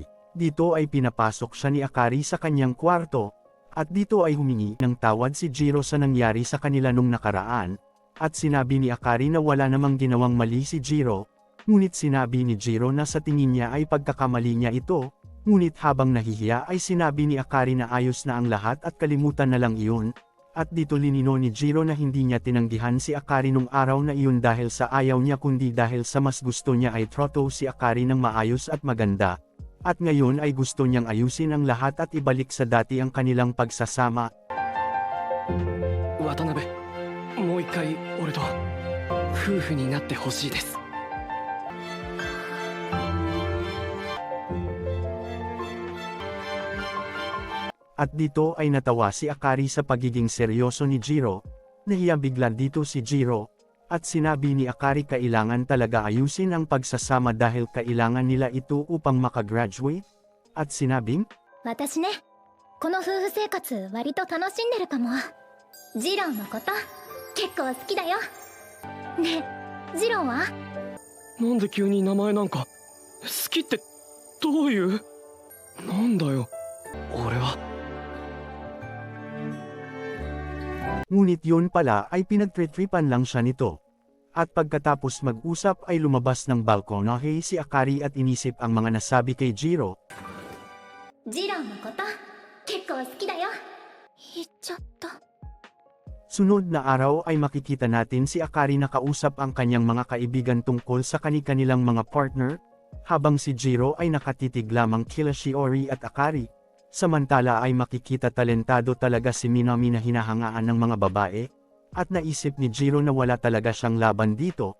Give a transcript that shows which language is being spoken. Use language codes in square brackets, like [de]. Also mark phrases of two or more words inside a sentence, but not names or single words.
[tl] Dito ay pinapasok siya ni Akari sa kanyang kwarto, at dito ay humingi ng tawad si Jiro sa nangyari sa kanila nung nakaraan, at sinabi ni Akari na wala namang ginawang mali si Jiro, ngunit sinabi ni Jiro na sa tingin niya ay pagkakamali niya ito, ngunit habang nahihiya ay sinabi ni Akari na ayos na ang lahat at kalimutan na lang iyon, at dito linino ni Jiro na hindi niya tinanggihan si Akari nung araw na iyon dahil sa ayaw niya kundi dahil sa mas gusto niya ay troto si Akari ng maayos at maganda. At ngayon ay gusto niyang ayusin ang lahat at ibalik sa dati ang kanilang pagsasama. [ja] 渡辺、もう一回俺と夫婦になってほしいです。 [tl] At dito ay natawa si Akari sa pagiging seryoso ni Jiro. Nahiya bigla dito si Jiro, at sinabi ni Akari kailangan talaga ayusin ang pagsasama dahil kailangan nila ito upang makagraduate. At sinabing, [ja] 私ね、この夫婦生活割と楽しんでるかも。ジローのこと結構好きだよ。ねえ、ジローは？なんで急に名前なんか好きってどういう。なんだよ俺は。 [tl] Ngunit yun pala ay pinagtritripan lang siya nito. At pagkatapos mag-usap ay lumabas ng balkonahe si Akari at inisip ang mga nasabi kay Jiro. [ja] ジローのこと結構好きだよ。言っちゃった。 [tl] Sunod na araw ay makikita natin si Akari na kausap ang kanyang mga kaibigan tungkol sa kani-kanilang mga partner, habang si Jiro ay nakatitig lamang kila Shiori at Akari. Samantala ay makikita talentado talaga si Minami na hinahangaan ng mga babae, at naisip ni Jiro na wala talaga siyang laban dito.